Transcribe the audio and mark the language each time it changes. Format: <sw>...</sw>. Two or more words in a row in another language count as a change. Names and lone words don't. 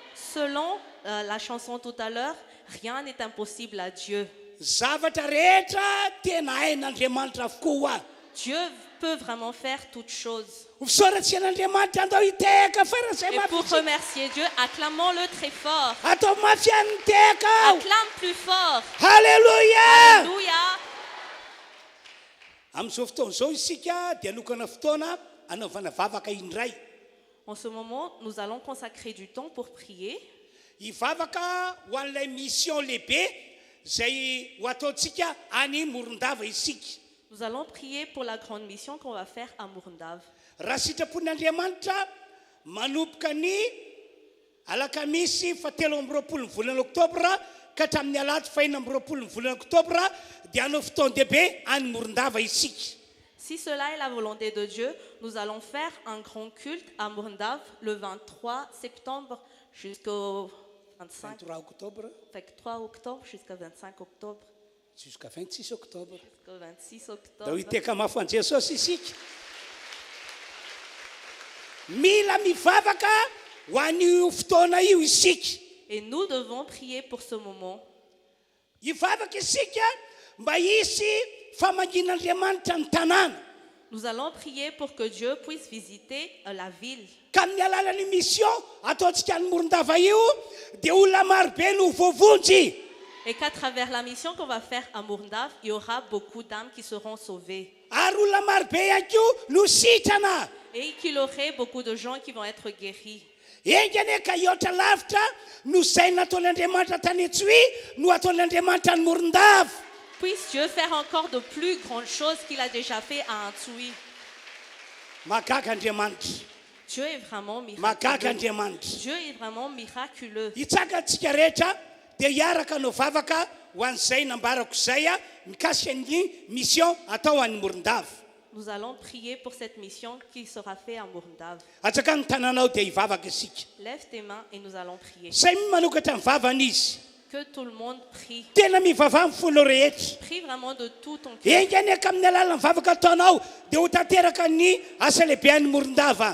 <fr>Selon la chanson tout à l'heure, rien n'est impossible à Dieu.</fr> <mg>Zavatra rehetra tena hain'Andriamanitra avokoa.</mg> <fr>Dieu peut vraiment faire toutes choses.</fr> <mg>Fisaoratsy an'Andriamanitra andao hiteka farazay</mg> <fr>Et pour</fr> <mg>mafy.</mg> <fr>remercier Dieu, acclamons-le très fort.</fr> <mg>Atao mafy any teka ao.</mg> <fr>Acclame plus fort.</fr> <mg>Halleluja.</mg> <fr>Alléluia.</fr> <mg>Amin'izao fotoan'izao isika dia lokana fotoana anaovana vavaka indray.</mg> <fr>En ce moment, nous allons consacrer du temps pour prier.</fr> <mg>Ivavaka ho an'ilay mission lehibe zay ho ataontsika any Morondava isika.</mg> <fr>Nous allons prier pour la grande mission qu'on va faire à Morondava.</fr> <mg>Raha sitrapon'Andriamanitra manomboka ny alakamisy 7 volana oktobra ka hatramin'ny alahady 4 volana oktobra dia hanao fotoan-dehibe any Morondava isika.</mg> <fr>Si cela est la volonté de Dieu, nous allons faire un grand culte à Morondava le 23 septembre jusqu'au 25 23 octobre 3 octobre jusqu'au 25 octobre. jusqu'à 26 octobre. Jusqu'au 26 Da octobre.</fr> <mg>hiteka mafy an Jesosy isika. Mila mivavaka ho an'io fotoana io isika.</mg> <fr>Et nous devons prier pour ce moment.</fr> <mg>Hivavaka isika mba hisy famangin'Andriamanitra ny tanàna.</mg> <fr>Nous allons prier pour que Dieu puisse visiter la ville.</fr> <mg>Ka amin'ny alalan'ny mission ataontsika ny Morondava io dia olona marobe no voavonjy.</mg> <fr>Et qu'à travers la mission qu'on va faire à Morondava, il y aura beaucoup d'âmes qui seront sauvées.</fr> <mg>Ary olona marobe ihany koa no sitrana.</mg> <fr>Et qu'il y aurait beaucoup de gens qui vont être guéris.</fr> <mg>Engany ka hiaotra lavitra no zay nataon'Andriamanitra tany Antsohi no ataon'Andriamanitra ny Morondava.</mg> <fr>Puisse Dieu faire encore de plus grandes choses qu'il a déjà fait à Antsohi.</fr> <mg>Mahagaga Andriamanitra.</mg> <fr>Dieu est vraiment</fr> <mg>Mahagaga</mg> <fr>miraculeux.</fr> <mg>Andriamanitra.</mg> <fr>Dieu est vraiment miraculeux.</fr> <mg>Hitsakantsika rehetra dia hiaraka no vavaka ho an'izay nambarako izay mikasika ny mission atao an'ny Morondava.</mg> <fr>Nous allons prier pour cette mission qui sera faite à Morondava.</fr> <mg>Atsaka ny tanànao dia hivavaka isika.</mg> <fr>Lève tes mains et nous allons prier.</fr> <mg>Zay manokatra ny vavana izy.</mg> <fr>Que tout le monde prie.</fr> <mg>Tena mivavaka amin'ny folo rehetra.</mg> <fr>Prie vraiment de tout ton cœur.</fr> <mg>Engany ka amin'ny alalan'ny vavaka ataonao dia ho tanteraka ny asa lehibe an'ny Morondava.</mg>